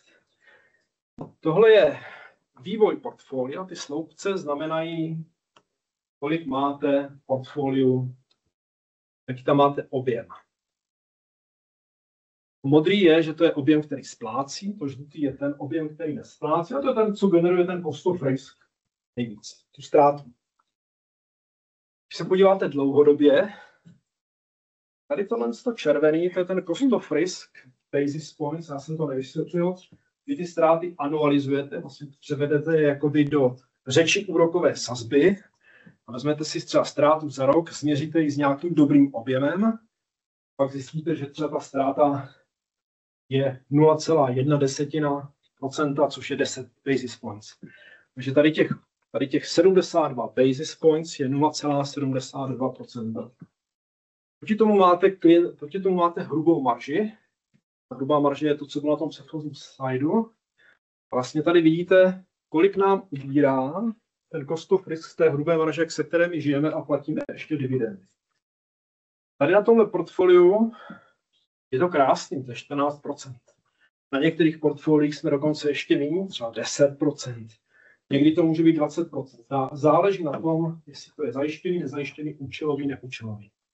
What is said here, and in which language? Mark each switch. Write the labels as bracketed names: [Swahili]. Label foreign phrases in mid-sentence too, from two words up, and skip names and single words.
[Czech] Tohle je vývoj portfolia, ty sloupce znamenají, kolik máte v portfoliu, jaký tam máte objem. Modrý je, že to je objem, který splácí, to žlutý je ten objem, který nesplácí, a to je ten, co generuje ten [English] cost of risk [Czech] nejvíc, tu ztrátu. Když se podíváte dlouhodobě, tady tohle červený, to je ten [English] cost of risk, basis points, [Czech] já jsem to nevysvětlil, vy ty ztráty anualizujete, vlastně převedete je jakoby do řeči úrokové sazby a vezmete si třeba ztrátu za rok, změříte ji s nějakým dobrým objemem, pak zjistíte, že třeba ta ztráta je 0,1%, což je 10 [English] basis points. [Czech] Takže tady těch 72 [English] basis points [Czech] je 0,72%. Proti tomu máte hrubou marži. Hrubá marže je to, co bylo na tom předchozím slajdu. Vlastně tady vidíte, kolik nám ubírá ten [English] cost of risk [Czech] z té hrubé marže, se které my žijeme a platíme ještě dividendy. Tady na tomhle portfoliu je to krásný, to je 14%. Na některých portfoliích jsme dokonce ještě méně, třeba 10%. Někdy to může být 20%. Záleží na tom, jestli to je zajištěný, nezajištěný, účelový, neúčelový.